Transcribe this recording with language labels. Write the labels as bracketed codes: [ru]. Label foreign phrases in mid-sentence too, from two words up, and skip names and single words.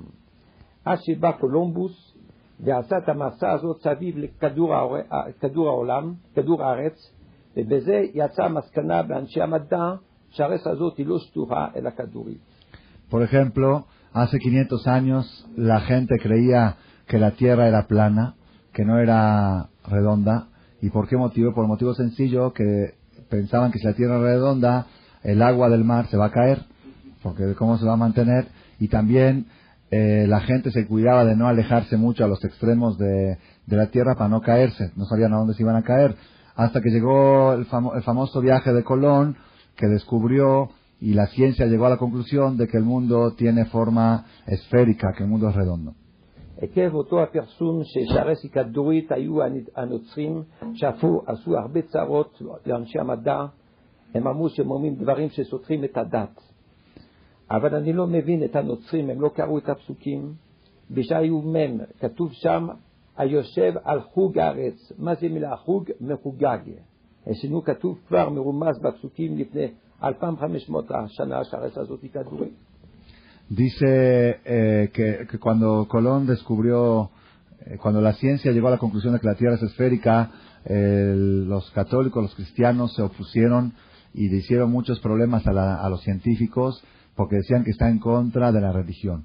[he] עד שבא קולומבוס ועשה את המסע הזאת סביב לכדור העולם, כדור הארץ, ובזה יצאה מסקנה באנשי המדע שהארץ הזאת היא לא שטוחה אלא כדורית. [es] Por ejemplo, hace 500 años la gente creía que la Tierra era plana, que no era redonda. ¿Y por qué motivo? Por motivo sencillo, que pensaban que si la Tierra era redonda, el agua del mar se va a caer, porque cómo se va a mantener. Y también la gente se cuidaba de no alejarse mucho a los extremos de la Tierra para no caerse. No sabían a dónde se iban a caer. Hasta que llegó el famoso viaje de Colón, que descubrió, y la ciencia llegó a la conclusión de que el mundo tiene forma esférica, que el mundo es redondo. [he] עקב אותו הפרסום שהארץ היא כדורית, היו הנוצרים שעשו הרבה צרות לאנשי המדע. הם אמרו שהם אומרים דברים שסותרים את הדת. אבל אני לא מבין את הנוצרים, הם לא קראו את הפסוקים. בישעיהו מ' כתוב שם, היושב על חוג הארץ. מה זה מילה חוג? מחוגג. אצלנו כתוב כבר מרומז בפסוקים לפני 2500 שנה שהארץ הזאת היא כדורית. [es] Dice que cuando Colón descubrió, cuando la ciencia llegó a la conclusión de que la Tierra es esférica, los católicos, los cristianos se opusieron y le hicieron muchos problemas a los científicos porque decían que está en contra de la religión.